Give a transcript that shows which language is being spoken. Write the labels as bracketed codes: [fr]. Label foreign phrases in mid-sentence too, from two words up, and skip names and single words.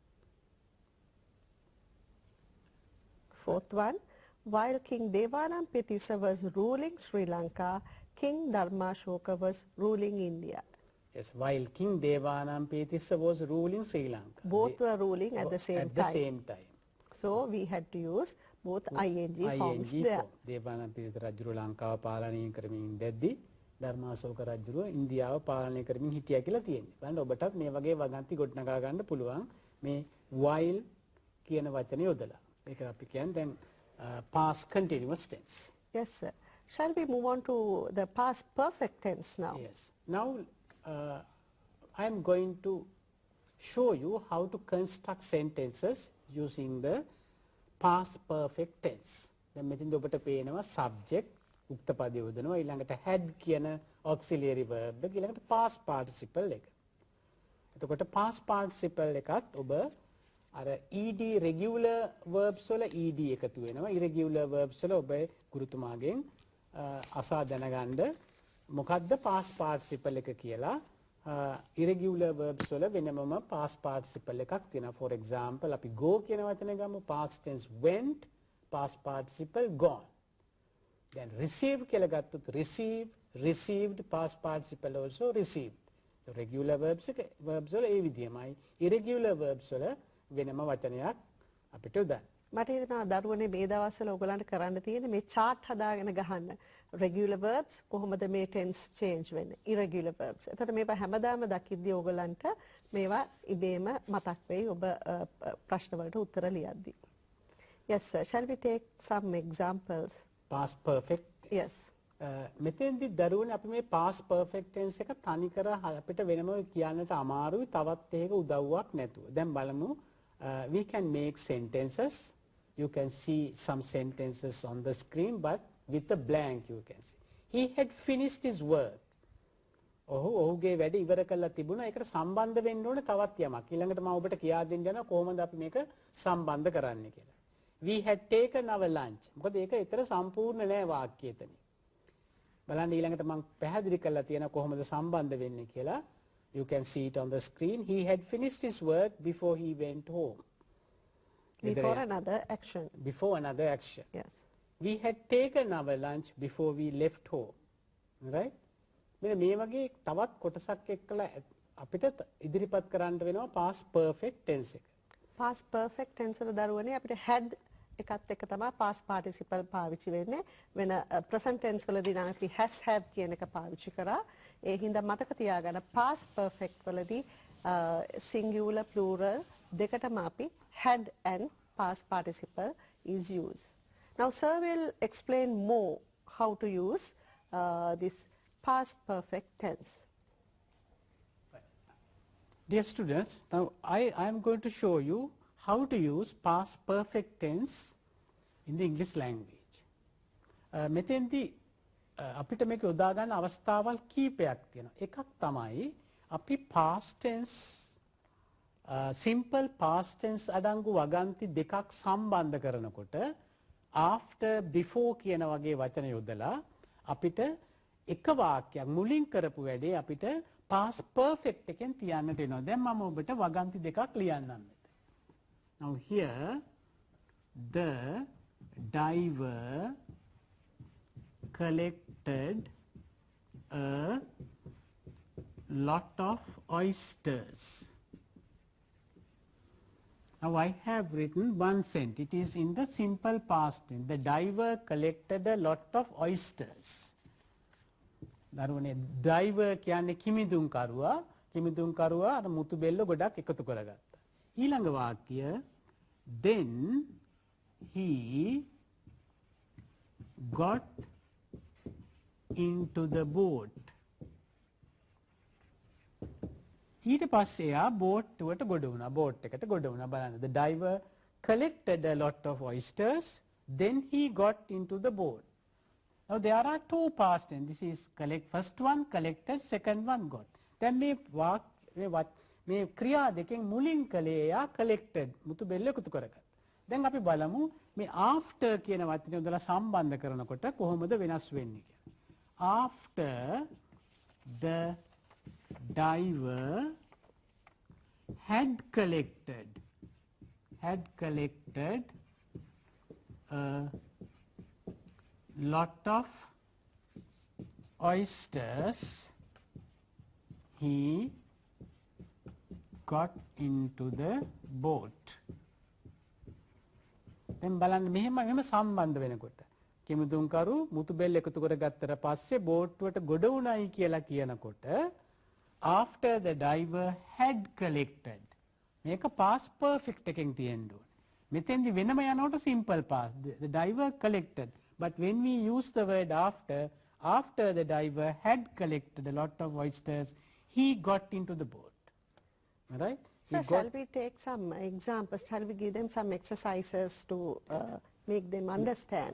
[en] Fourth one, while King Devanampiyatissa was ruling Sri Lanka, King Dharmashoka was ruling India. Yes, while King Devanampiyatissa was ruling Sri Lanka. Both were ruling at the same time. So we had to use both ing forms there. [si] Devanampiyatissa රජුව ලංකාව පාලනය කරමින් ඉඳද්දී ධර්මාශෝක රජුව ඉන්දියාව පාලනය කරමින් හිටියා කියලා තියෙනවා. බලන්න ඔබටත් මේ වගේ වගන්ති ගොඩනගා ගන්න පුළුවන් මේ while කියන වචනේ යොදලා. ඒක අපි කියන්නේ දැන් [en] past continuous tense. Yes, sir. Shall we move on to the past perfect tense now? Yes. Now I am going to show you how to construct sentences using the past perfect tense. [si] දැන් මෙතෙන්ද ඔබට පේනවා subject උක්ත පදය යොදනවා ඊළඟට had කියන [en] auxiliary verb [si] එක ඊළඟට [en] past participle [si] එක. එතකොට [en] past participle [si] එකත් ඔබ අර ed [en] regular verbs [si] වල ed එකතු වෙනවා. [en] irregular verbs [si] වල ඔබ ගුරුතුමාගෙන් අසා දැනගන්න මොකද්ද [en] past participle [si] එක කියලා. [en] irregular verbs [si] වල වෙනමම [en] past participle [si] එකක් තියෙනවා. [en] For example [si] අපි go කියන වචනේ ගමු. [en] past tense went, past participle gone. Then receive [si] කියලා ගත්තොත් [en] receive, received, past participle also received. So regular verbs [si] වල ඒ විදිහමයි. [en] irregular verbs [si] වල වෙනම වචනයක් අපිට උදාන්න. මට හිතෙනවා දරුවනේ මේ දවස්වල ඔයගලන්ට කරන්න තියෙන්නේ මේ chart හදාගෙන ගහන්න. [en] regular verbs [si] කොහොමද මේ [en] tense change වෙන්නේ? irregular verbs. [si] එතකොට මේවා හැමදාම දකිද්දී ඔයගලන්ට මේවා ඉබේම මතක් වෙයි ඔබ ප්‍රශ්න වලට උත්තර ලියද්දී. [en] Yes sir. Shall we take some examples? Past perfect tense. Yes. [si] මෙතෙන්දි දරුවනේ අපි මේ [en] past perfect tense [si] එක තනිකර අපිට වෙනම කියන්නට අමාරුයි තවත් ඒක උදව්වක් නැතුව. දැන් බලමු [en] we can make sentences. You can see some sentences on the screen but with a blank you can see. He had finished his work. [si] ඔහුගේ වැඩ ඉවර කරලා තිබුණා. ඒකට සම්බන්ධ වෙන්න ඕනේ තවත් යමක්. ඊළඟට මම ඔබට කියා දෙන්න යනවා කොහොමද අපි මේක සම්බන්ධ කරන්නේ කියලා. [en] We had taken our lunch. [si] මොකද ඒක ඊතර සම්පූර්ණ නෑ වාක්‍යය එතනින්. බලන්න ඊළඟට මම පැහැදිලි කරලා තියෙනවා කොහොමද සම්බන්ධ වෙන්නේ කියලා. [en] You can see it on the screen. He had finished his work before he went home. Before another action. Before another action. Yes. We had taken our lunch before we left home. Right? [si] මෙන්න මේ වගේ තවත් කොටසක් එක්කලා අපිට ඉදිරිපත් කරන්න වෙනවා [en] past perfect tense [si] එක. [en] Past perfect tense [si] වල දරුවනේ අපිට had එකත් එක්ක තමයි [en] past participle [si] පාවිච්චි වෙන්නේ. වෙන present tense වලදී නම් අපි [en] has have [si] කියන එක පාවිච්චි කරා. ඒ හින්දා මතක තියාගන්න [en] past perfect වලදී singular plural [si] දෙකටම අපි [en] had and past participle is used. Now sir will explain more how to use this past perfect tense. Dear students, now I am going to show you how to use past perfect tense in the English language. [si] මෙතෙන්දී අපිට මේක යොදා ගන්න අවස්ථාවල් කීපයක් තියෙනවා. එකක් තමයි අපි [en] past tense simple past tense [si] අඩංගු වගන්ති දෙකක් සම්බන්ධ කරනකොට [en] after before [si] කියන වගේ වචන යොදලා අපිට එක වාක්‍යයක් මුලින් කරපු වැඩේ අපිට [en] past perfect [si] එකෙන් තියන්නට වෙනවා. දැන් මම ඔබට වගන්ති දෙකක් ලියන්නම් මෙතන. [en] Now here the diver collected a lot of oysters. Now I have written one sentence. It is in the simple past tense. The diver collected a lot of oysters. [si] දරුවනේ diver කියන්නේ කිමිදුම්කරුවා අර මුතු බෙල්ල ගොඩක් එකතු කරගත්තා. ඊළඟ වාක්‍ය [en] then he got into the boat. [si] ඊට පස්සේ යා බෝට් එකට ගොඩ වුණා. බෝට් එකට ගොඩ වුණා. බලන්න. [en] The diver collected a lot of oysters. Then he got into the boat. Now there are two past tense. This is first one collected, second one got. [si] දැන් මේ ක්‍රියා දෙකෙන් මුලින් කලේ යා collected මුතු බෙල්ල එකතු කරගත්තා. දැන් අපි බලමු මේ after කියන වචනේ උදලා සම්බන්ධ කරනකොට කොහොමද වෙනස් වෙන්නේ කියලා. [en] After the diver had collected a lot of oysters, he got into the boat. [si] දැන් බලන්න මෙහෙම සම්බන්ධ වෙනකොට කිමිදුම්කරු මුතු බෙල්ල එකතු කරගත්තට පස්සේ බෝට්ටුවට ගොඩ වුණයි කියලා කියනකොට [en] after the diver had collected [si] මේක [en] past perfect [si] එකෙන් තියෙන්න ඕනේ. මෙතෙන්දි වෙනම යනකොට [en] simple past. The diver collected. But when we use the word after the diver had collected a lot of oysters, he got into the boat. All right? So shall we take some examples? Shall we give them some exercises to make them understand?